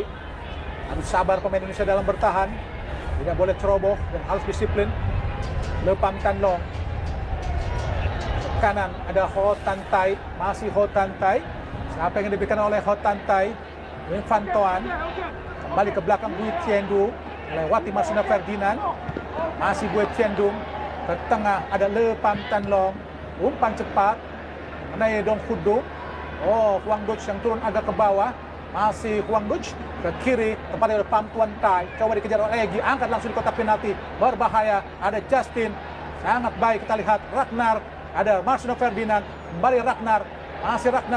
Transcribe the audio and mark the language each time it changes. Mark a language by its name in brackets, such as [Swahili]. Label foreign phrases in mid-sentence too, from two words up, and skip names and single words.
[Indonesian] Harus sabar pemain Indonesia dalam bertahan. Tidak boleh ceroboh dan harus disiplin. Le Pham Tan Long. Kanan ada Ho Tan Tai. Masih Ho Tan Tai. Siapa yang diberikan oleh Ho Tan Tai? Nguyen Van Toan. Kembali ke belakang Bui Tien Dung. Lewati Marcelino Ferdinand. Masih Bui Tien Dung. Ke tengah ada Le Pham Tan Long. Umpan cepat. Nay Dong Hut Dung. Huang Duch yang turun agak ke bawah. Masih Huang Duch ke kiri kepada Le Pham Tuan Tai. Coba dikejar oleh Egy. Angkat langsung di kotak penalti. Berbahaya. Ada Justin. Sangat baik kita lihat. Ragnar. Ada Marcelino Ferdinand. Kembali Ragnar. Masih Ragnar.